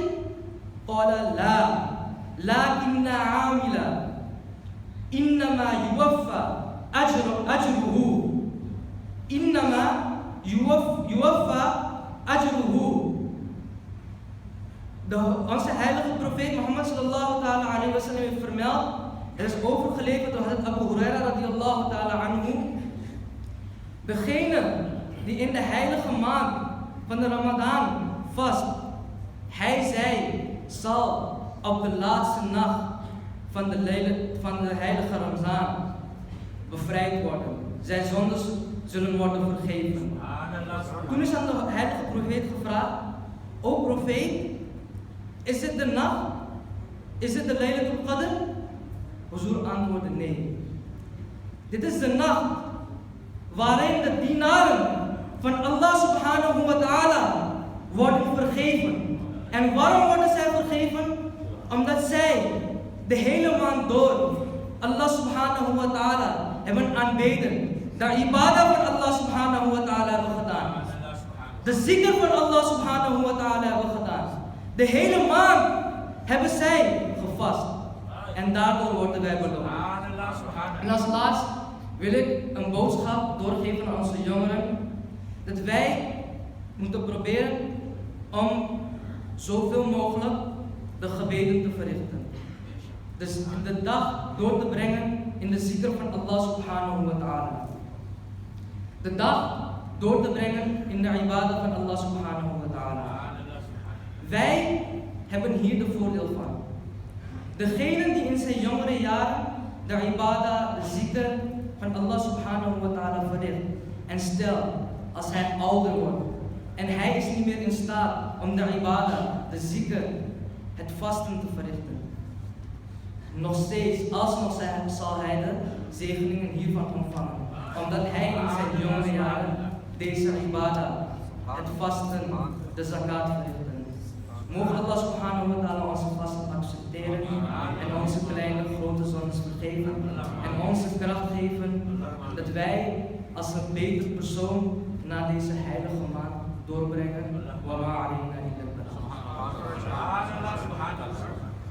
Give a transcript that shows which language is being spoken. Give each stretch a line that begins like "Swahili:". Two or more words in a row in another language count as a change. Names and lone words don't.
Arabic: قال لا لكن العامل إنما يوفى أجره
Dutch: Onze heilige profeet Mohammed
Arabic: صلى الله تعالى عليه وسلم
Dutch: heeft vermeld, er is overgeleverd door Hadith Abu Huraira
Arabic: رضي الله تعالى عنه,
Dutch: degene die in de heilige maand van de Ramadan vast, zij zal op de laatste nacht van de heilige Ramazan bevrijd worden. Zijn zondes zullen worden vergeven. Toen is aan de heilige profeet gevraagd: O profeet, is dit de nacht? Is dit de Laylatul Qadr? Huzur antwoordde nee. Dit is de nacht waarin de dienaren van Allah
Arabic: سبحانه وتعالى
Dutch: worden vergeven. En waarom worden zij vergeven? Omdat zij de hele maand door Allah
Arabic: سبحانه وتعالى
Dutch: hebben aanbeden. De ibadah van Allah
Arabic: سبحانه وتعالى
Dutch: hebben gedaan. De zikr van Allah
Arabic: سبحانه وتعالى
Dutch: hebben gedaan. De hele maand hebben zij gevast. En daardoor worden wij beloond. En als laatst wil ik een boodschap doorgeven aan onze jongeren. Dat wij moeten proberen om zoveel mogelijk de gebeden te verrichten. Dus de dag door te brengen in de zikr van Allah
Arabic: سبحانه وتعالى.
Dutch: De dag door te brengen in de ibadah van Allah
Arabic: سبحانه وتعالى.
Dutch: Wij hebben hier de voordeel van. Degene die in zijn jongere jaren de ibadah, de zikr van Allah
Arabic: سبحانه وتعالى
Dutch: verricht. En stel, als hij ouder wordt en hij is niet meer in staat om de ibadah, de zikr, het vasten te verrichten. Nog steeds, alsnog zal hij de zegeningen hiervan ontvangen. Omdat hij in zijn jongere jaren deze ibadah, het vasten, de zakat verrichten. Mogen Allah
Arabic: سبحانه وتعالى
Dutch: onze vasten accepteren en onze kleine grote zondes vergeven en onze kracht geven dat wij als een beter persoon na deze heilige maand doorbrengen.
Arabic: وما علينا إلا البلاغ.